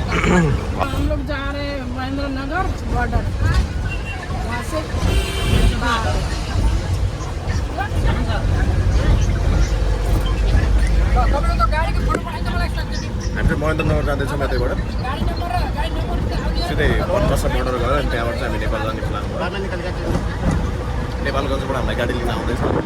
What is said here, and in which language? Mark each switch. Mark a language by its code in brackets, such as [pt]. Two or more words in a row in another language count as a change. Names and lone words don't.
[hi] हम लोग जा रहे हैं महेंद्र नगर बॉर्डर, वहाँ से बाहर। [ne] हामी चाहिँ महेन्द्रनगर जाँदैछौँ यतैबाट सिधै बनबसा बोर्डर गयो अनि त्यहाँबाट चाहिँ हामी नेपाल जाने प्लान भयो। नेपालगञ्जबाट हामीलाई गाडी लिन आउँदैछ।